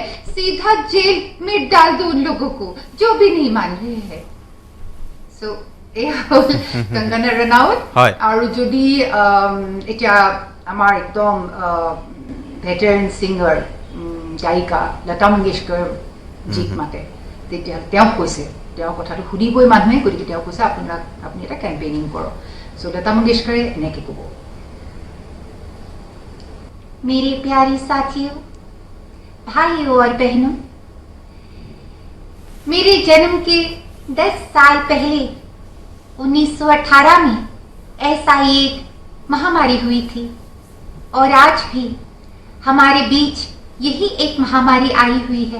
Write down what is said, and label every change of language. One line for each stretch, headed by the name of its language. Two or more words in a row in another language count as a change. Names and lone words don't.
Hindi: सीधा जेल में डाल दो उन लोगों को जो भी नहीं मान रहे हैं। सो कंगना रनाउत
Assamese: হয়। আৰু যদি এতিয়া আমাৰ একদম
English: veteran singer
Assamese: গায়িকা লতা মংগেশকৰ জীক মাতে, তেতিয়া তেওঁ কৈছে, তেওঁ কথাটো শুনিবই মানুহে, গতিকে তেওঁ কৈছে আপুনি এটা কেম্পেইনিং কৰক। চ' লতা মংগেশকৰে এনেকৈ ক'ব,
Hindi: मेरे प्यारे साथियों, भाइयों और बहनों, मेरे जन्म के 10 साल पहले 1918 में ऐसा एक महामारी हुई थी और आज भी हमारे बीच यही एक महामारी आई हुई है।